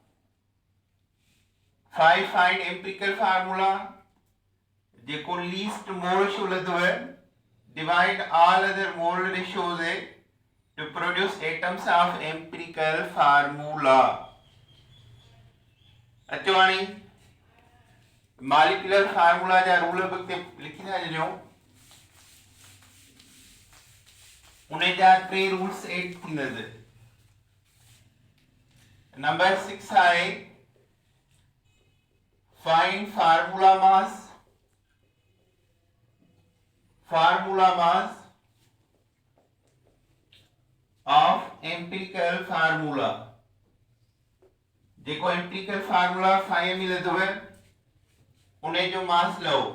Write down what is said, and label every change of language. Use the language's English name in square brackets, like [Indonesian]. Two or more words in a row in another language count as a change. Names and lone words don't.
[English] Five, find empirical formula जेको least mole ratio [Sindhi] लदो है [English] divide all other mole ratios है to produce atoms of empirical formula. [Sindhi] अचवाणी [English] molecular formula [Sindhi] जा रूल बते लिखी था जो उन्हें जा टे [English] rules add [Sindhi] थींदे। नंबर 6 आहे [English] find formula mass. formula mass of empirical formula [Sindhi] जेको [English] empirical formula [Sindhi] 5 में लदो है उन्हें जो मास लो।